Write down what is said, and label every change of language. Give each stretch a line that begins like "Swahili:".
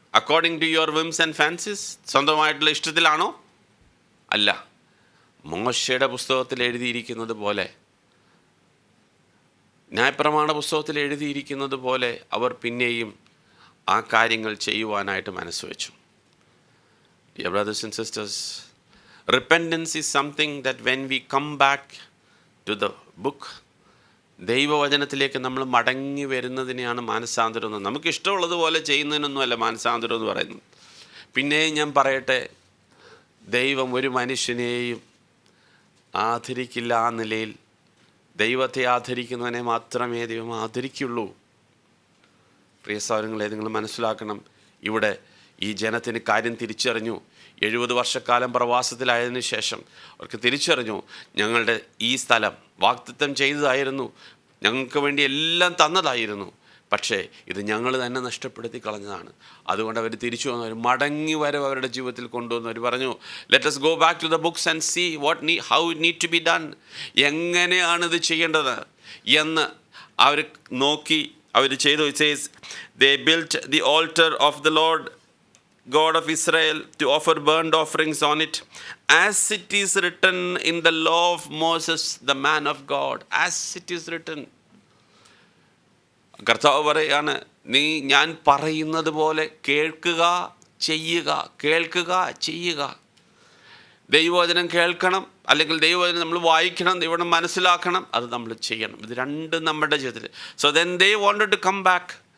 English: According to your whims and fancies?
Malayalam: സ്വന്തമായിട്ടുള്ള ഇഷ്ടത്തിലാണോ? അല്ല. മോശയുടെ പുസ്തകത്തിൽ എഴുതിയിരിക്കുന്നത് പോലെ, ന്യായപ്രമാണ പുസ്തകത്തിൽ എഴുതിയിരിക്കുന്നത് പോലെ അവർ പിന്നെയും ആ കാര്യങ്ങൾ ചെയ്യുവാനായിട്ട് മനസ്സ് വെച്ചു.
English: Dear brothers and sisters, repentance is something that when we come back to the book,
Malayalam: ദൈവവചനത്തിലേക്ക് നമ്മൾ മടങ്ങി വരുന്നതിനെയാണ് മാനസാന്തരം എന്ന്. നമുക്ക് ഇഷ്ടമുള്ളതുപോലെ ചെയ്യുന്നതിനൊന്നുമല്ല മാനസാന്തരം എന്ന് പറയുന്നത്. പിന്നെയും ഞാൻ പറയട്ടെ, ദൈവം ഒരു മനുഷ്യനെയും ആദരിക്കില്ല. ആ നിലയിൽ ദൈവത്തെ ആദരിക്കുന്നവനെ മാത്രമേ ദൈവം ആദരിക്കുള്ളൂ. പ്രിയ സഹോദരങ്ങളെ, നിങ്ങൾ മനസ്സിലാക്കണം, ഇവിടെ ഈ ജനത്തിന് കാര്യം തിരിച്ചറിഞ്ഞു. 70 വർഷക്കാലം പ്രവാസത്തിലായതിനു ശേഷം അവർക്ക് തിരിച്ചറിഞ്ഞു, ഞങ്ങളുടെ ഈ സ്ഥലം വാഗ്ദത്തം ചെയ്തതായിരുന്നു, ഞങ്ങൾക്ക് വേണ്ടി എല്ലാം തന്നതായിരുന്നു, പക്ഷേ ഇത് ഞങ്ങൾ തന്നെ നഷ്ടപ്പെടുത്തി കളഞ്ഞതാണ്. അതുകൊണ്ട് അവർ തിരിച്ചു വന്നു. അവർ മടങ്ങി വരവ് അവരുടെ ജീവിതത്തിൽ കൊണ്ടുവന്നു. അവർ പറഞ്ഞു,
English: Let us go back to the books and see how it need to be done.
Malayalam: എങ്ങനെയാണിത് ചെയ്യേണ്ടത് എന്ന് അവർ നോക്കി അവർ ചെയ്തു.
English: It says they built the altar of the Lord God of Israel to offer burnt offerings on it, as it is written in the law of Moses the man of God. As it is written.
Malayalam: കർത്താവ് പറയാണ്, ഞാൻ പറയുന്നത് പോലെ കേൾക്കുക, ചെയ്യുക, കേൾക്കുക, ചെയ്യുക. ദൈവവചനം കേൾക്കണം, അല്ലെങ്കിൽ ദൈവവചനം നമ്മൾ വായിക്കണം, ദൈവവചനം മനസ്സിലാക്കണം, അത് നമ്മൾ ചെയ്യണം. ഇത് രണ്ടും നമ്മുടെ ജീവിതത്തിൽ.
English: So then they wanted to come back.